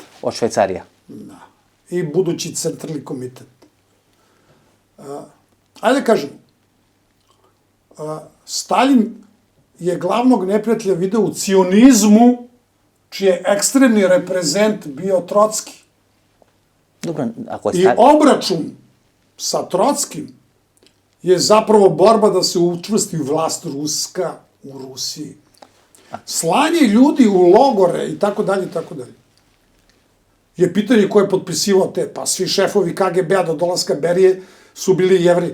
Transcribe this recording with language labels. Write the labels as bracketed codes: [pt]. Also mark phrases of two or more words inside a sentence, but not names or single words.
[mk] Од Швајцарија. [sr] Da. I budući centralni komitet. Ajde kažemo, Stalin je glavnog neprijatelja video u cionizmu, čiji je ekstremni reprezent bio Trocki. [mk] Добро, ако [sr] I obračun sa Trockim je zapravo borba da se učvrsti vlast ruska u Rusiji. Slanje ljudi u logore i tako dalje, je pitanje ko je potpisivao te, pa svi šefovi KGB-a do dolaska Berije su bili Jevri.